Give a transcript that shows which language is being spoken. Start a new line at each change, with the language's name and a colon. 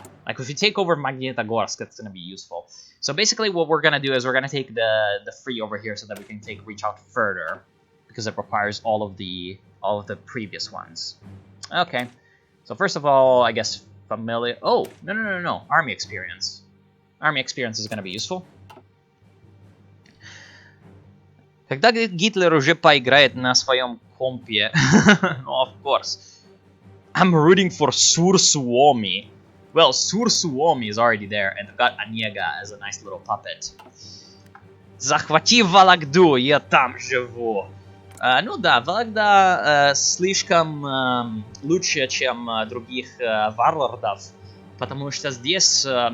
English: Like if you take over Magnitogorsk, it's gonna be useful. So basically what we're gonna do is we're gonna take the free over here so that we can reach out further, because it requires all of the previous ones. Okay. So first of all, I guess familiar... Oh, no. Army experience. Army experience is going to be useful.
Russian: Когда Гитлер уже поиграет на своем компе?
English: Oh, of course. I'm rooting for Sur-Suomi. Well, Sur-Suomi is already there, and I've got Onega as a nice little puppet.
Russian: Захвати Вологду, я там живу. Ну да, Вологда слишком лучше, чем других варлордов, потому что здесь